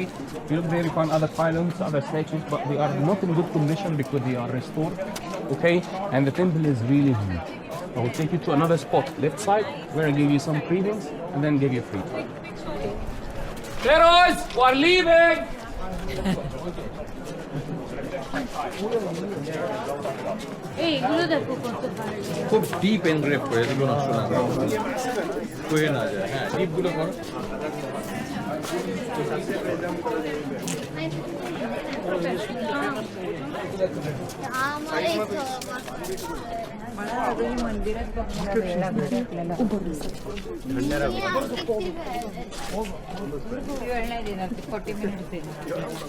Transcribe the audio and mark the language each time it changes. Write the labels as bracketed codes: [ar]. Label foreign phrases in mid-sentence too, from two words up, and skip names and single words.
[en] You look there, you find other pylons, other statues, but they are not in good condition because they are restored. Okay, and the temple is really huge. I will take you to another spot, left side, where I give you some readings and then give you free. Pharaohs, we're leaving! [bn] এইগুলো দেখো কত ভালো খুব [en] deep engrave [bn] করে এগুলো নষ্ট না করে না যায় হ্যাঁ ডিপগুলো করো [mr] मला अजून मंदिरात बघायला वेळ लागेल आपल्याला वेळ नाही देणार ते 40 मिनिट्स देणार